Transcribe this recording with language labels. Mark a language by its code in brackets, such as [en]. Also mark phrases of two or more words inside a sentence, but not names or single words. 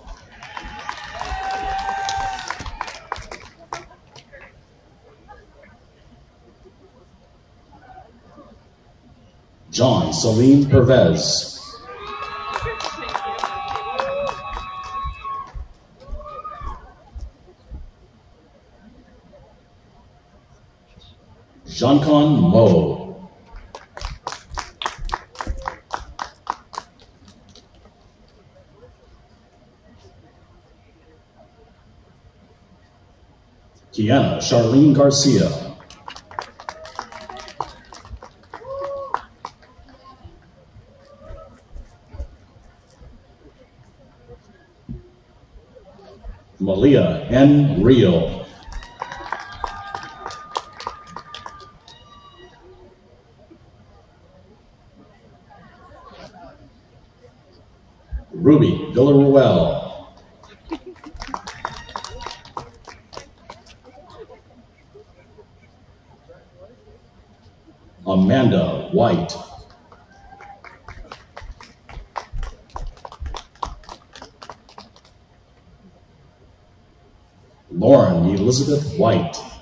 [en] John Salim Pervez. Jean-Con Mo. Kiana Charlene Garcia. Malia N. Rio. Ruby Villaruel. Amanda White. Lauren Elizabeth White.